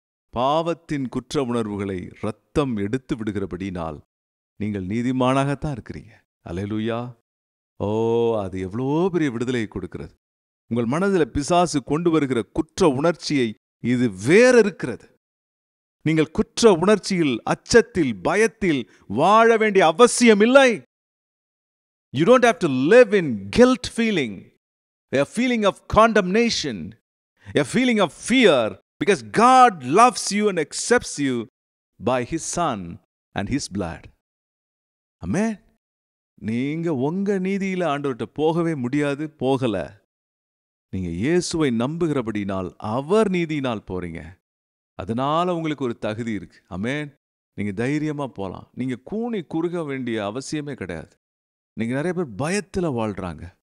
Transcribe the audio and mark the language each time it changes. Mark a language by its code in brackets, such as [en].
[ta] பாவத்தின் குற்ற உணர்வுகளை இரத்தம் எடுத்து விடுகிறபடினால் நீங்கள் நீதிமானாகத்தான் இருக்கிறீங்க. அல்லேலூயா. ஓ, அது எவ்வளோ பெரிய விடுதலையை கொடுக்கிறது. உங்கள் மனதில் பிசாசு கொண்டு வருகிற குற்ற உணர்ச்சியை இது வேற இருக்கிறது. நீங்கள் குற்ற உணர்ச்சியில், அச்சத்தில், பயத்தில் வாழ வேண்டிய அவசியம் இல்லை. [en] You don't have to live in guilt feeling, a feeling of condemnation, a feeling of fear, because God loves you and accepts you by His Son and His blood. Amen. [ta] நீங்க உங்க நீதியில ஆண்டவர்கிட்ட போகவே முடியாது, போகல. நீங்க இயேசுவை நம்புகிறபடினால் அவர் நீதியினால் போறீங்க. அதனால உங்களுக்கு ஒரு தகுதி இருக்கு. ஆமென். நீங்க தைரியமா போலாம். நீங்க கூனி குறுக வேண்டிய அவசியமே கிடையாது. நீங்க நிறைய பேர் பயத்துல வாழ்றாங்க.